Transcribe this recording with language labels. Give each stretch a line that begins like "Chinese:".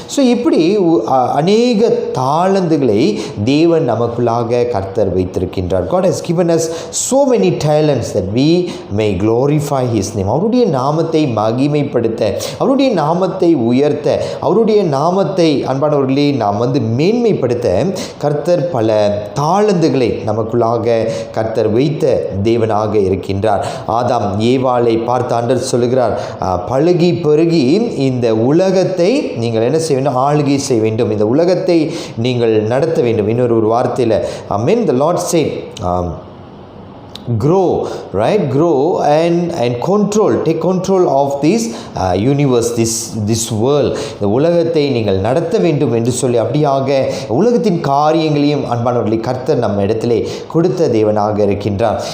Tamil: So இப்படி அநேக தாளந்துகளை தேவன் நமக்குள்ளாக கர்த்தர் வைத்திருக்கின்றார்.
English: God has given us so many talents that we may glorify His name.
Tamil: அவருடைய நாமத்தை மகிமைப்படுத்த, அவருடைய நாமத்தை உயர்த்த, அவருடைய நாமத்தை அன்பானவர்களே நாம் மேன்மைப்படுத்த கர்த்தர் பல தாளந்துகளை நமக்குள்ளாக கர்த்தர் வைத்த தேவனாக இருக்கின்றார். ஆதாம் ஏவாளை பார்த்து ஆண்டவர் சொல்லுகிறார், பழுகி பெருகி இந்த உலகத்தை நீங்கள் என்ன செய்ய வேண்டும்? ஆளுகை செய்ய வேண்டும், இந்த உலகத்தை நீங்கள் நடத்த வேண்டும். இன்னொரு வார்த்தையில் ஆமென்.
English: The Lord said grow, right? Grow and control, take control of this universe, this world.
Tamil: இந்த உலகத்தை நீங்கள் நடத்த வேண்டும் என்று சொல்லி அப்படியாக உலகத்தின் காரியங்களையும் அன்பானவர்களே கர்த்தர் நம்ம இடத்திலே கொடுத்த தேவனாக இருக்கின்றார்.